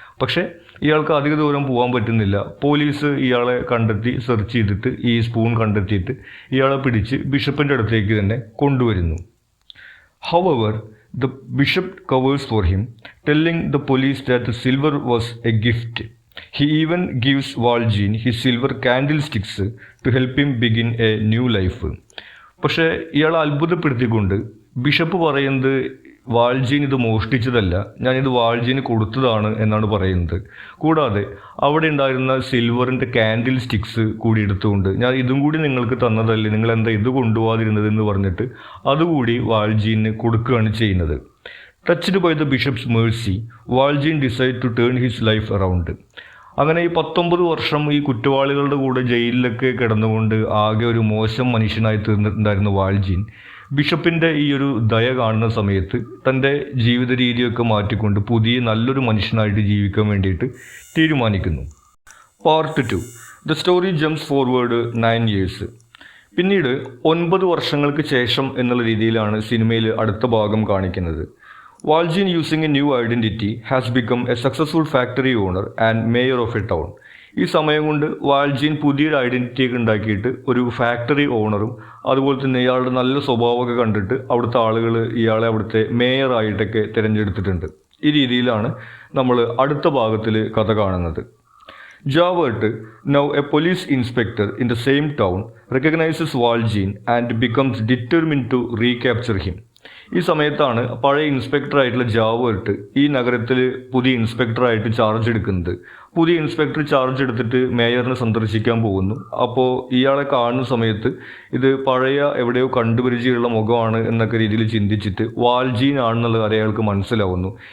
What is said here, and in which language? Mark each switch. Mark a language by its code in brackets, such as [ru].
[ml] പക്ഷേ ഇയാൾക്ക് അധിക ദൂരം പോകാൻ പറ്റുന്നില്ല. പോലീസ് ഇയാളെ കണ്ടെത്തി സെർച്ച് ചെയ്തിട്ട് ഈ സ്പൂൺ കണ്ടെത്തിയിട്ട് ഇയാളെ പിടിച്ച് ബിഷപ്പിൻ്റെ അടുത്തേക്ക് തന്നെ കൊണ്ടുവരുന്നു. [en] However the bishop covers for him, telling the police that the silver was a gift. He even gives Valjean his silver candlesticks to help him begin a new life. [ml] പക്ഷേ ഇയാൾ അത്ഭുതപ്പെടുത്തിക്കൊണ്ട് ബിഷപ്പ് പറയുന്നത് വാൾജീൻ ഇത് മോഷ്ടിച്ചതല്ല, ഞാനിത് വാൾജീന് കൊടുത്തതാണ് എന്നാണ് പറയുന്നത്. കൂടാതെ അവിടെ ഉണ്ടായിരുന്ന സിൽവറിൻ്റെ കാൻഡിൽ സ്റ്റിക്സ് കൂടി എടുത്തുകൊണ്ട് ഞാൻ ഇതും കൂടി നിങ്ങൾക്ക് തന്നതല്ലേ, നിങ്ങൾ എന്താ ഇത് കൊണ്ടുപോകാതിരുന്നത് എന്ന് പറഞ്ഞിട്ട് അതുകൂടി വാൾജീന് കൊടുക്കുകയാണ് ചെയ്യുന്നത്. [en] Touched by the bishop's mercy, Valjean decide to turn his life around. [ml] അങ്ങനെ ഈ 19 വർഷം ഈ കുറ്റവാളികളുടെ കൂടെ ജയിലിലൊക്കെ കിടന്നുകൊണ്ട് ആകെ ഒരു മോശം മനുഷ്യനായി തീർന്നിട്ടുണ്ടായിരുന്ന വാൾജീൻ ബിഷപ്പിൻ്റെ ഈ ഒരു ദയ കാണുന്ന സമയത്ത് തൻ്റെ ജീവിത രീതിയൊക്കെ മാറ്റിക്കൊണ്ട് പുതിയ നല്ലൊരു മനുഷ്യനായിട്ട് ജീവിക്കാൻ വേണ്ടിയിട്ട് തീരുമാനിക്കുന്നു. Part 2. [en] The story jumps forward 9 years. [ml] പിന്നീട് 9 വർഷങ്ങൾക്ക് ശേഷം എന്നുള്ള രീതിയിലാണ് സിനിമയിൽ അടുത്ത ഭാഗം കാണിക്കുന്നത്. [en] Valjean, using a new identity, has become a successful factory owner and mayor of a town. [ml] ഈ സമയം കൊണ്ട് വാൾജീൻ പുതിയൊരു ഐഡൻറ്റിറ്റി ഒക്കെ ഉണ്ടാക്കിയിട്ട് ഒരു ഫാക്ടറി ഓണറും അതുപോലെ തന്നെ ഇയാളുടെ നല്ല സ്വഭാവമൊക്കെ കണ്ടിട്ട് അവിടുത്തെ ആളുകൾ ഇയാളെ അവിടുത്തെ മേയറായിട്ടൊക്കെ തിരഞ്ഞെടുത്തിട്ടുണ്ട്. ഈ രീതിയിലാണ് നമ്മൾ അടുത്ത ഭാഗത്തിൽ കഥ കാണുന്നത്. [en] Javert, now a police inspector in the same town, recognizes Valjean and becomes determined to recapture him. [ml] ഈ സമയത്താണ് പഴയ ഇൻസ്പെക്ടറായിട്ടുള്ള ജാവേർട്ട് ഈ നഗരത്തിൽ പുതിയ ഇൻസ്പെക്ടറായിട്ട് ചാർജ് എടുക്കുന്നത്. പുതിയ ഇൻസ്പെക്ടർ ചാർജ് എടുത്തിട്ട് മേയറിനെ സന്ദർശിക്കാൻ പോകുന്നു. അപ്പോൾ ഇയാളെ കാണുന്ന സമയത്ത് ഇത് പഴയ എവിടെയോ കണ്ടുപരിചയമുള്ള മുഖമാണ് എന്നൊക്കെ രീതിയിൽ ചിന്തിച്ചിട്ട് വാൾജീൻ ആണെന്നുള്ള കാര്യം അയാൾക്ക് മനസ്സിലാവുന്നു.